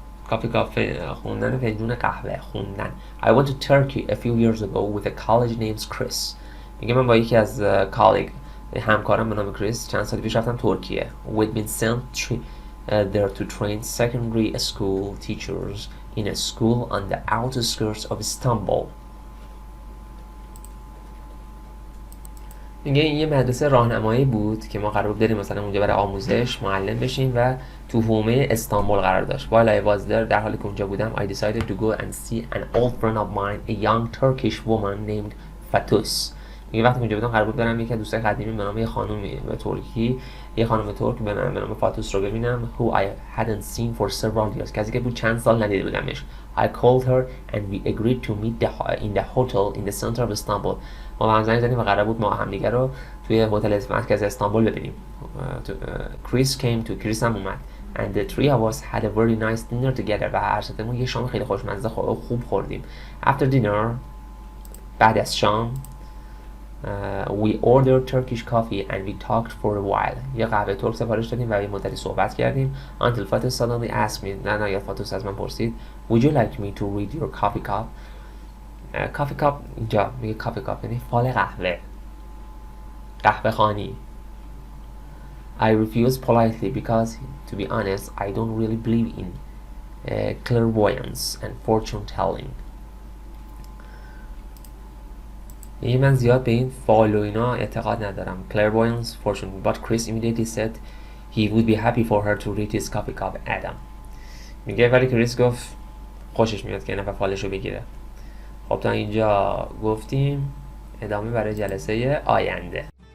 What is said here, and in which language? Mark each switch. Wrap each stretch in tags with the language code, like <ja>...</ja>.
<fa>کافی خوندن فنجون قهوه خوندن.</fa> <en>I went to Turkey a few years ago with a college named Chris.</en> <fa>میگه من با یکی از کالیگ همکارم به نام کریس چند سال پیش رفتم ترکیه.</fa> <en>We'd been sent there to train secondary school teachers in a school on the outskirts of Istanbul.</en> <fa>میگه این یه مدرسه راهنمایی بود که ما قرار بود بریم مثلا اونجا برای آموزش معلم بشیم و تو حومه استانبول قرار داشت.</fa> <en>While I was there</en> <fa>در حالی که اونجا بودم</fa> <en>I decided to go and see an old friend of mine, a young Turkish woman named Fatus.</en> <fa>میگه وقتی اونجا بودم قرار بود برم یکی از دوستای قدیمی به نام یه خانومی به ترکی، یه خانم ترک به نام فاتوس رو ببینم.</fa> <en>Who I hadn't seen for several years.</en> <fa>کسی که بود چند سال ندیده بودمش.</fa> <en>I called her and we agreed to meet in the hotel in the center of Istanbul.</en> <fa>ما با هم زنگ زدیم و قرار بود ما همدیگه رو توی هتل مرکز استانبول ببینیم. کریس کریس هم اومد.</fa> <en>And the three of us had a very nice dinner together.</en> <fa>و هر ستمون یه شام خیلی خوشمزه خوب خوردیم.</fa> <en>After dinner</en> <fa>بعد از شام</fa> <en>we ordered Turkish coffee and we talked for a while.</en> <fa>یه قهوه ترک سفارش دادیم و یه مدتی صحبت کردیم.</fa> <en>Until Fatus suddenly asked me.</en> <fa>نه فاتوس از من پرسید.</fa> <en>Would you like me to read your coffee cup?</en> <fa>کافی کاپ اینجا میگه کافی کاپ یعنی فال قهوه خانی.</fa> <en>I refused politely because to be honest I don't really believe in clairvoyance and fortune telling.</en> <fa>یعنی من زیاد به این فال و اینا اعتقاد ندارم.</fa> <en>Clairvoyance, fortune. But Chris immediately said he would be happy for her to read his coffee cup.</en> <fa>Adam میگه ولی کریس گفت خوشش میاد که نفر فالشو بگیره. خب تا اینجا گفتیم، ادامه برای جلسه آینده.</fa>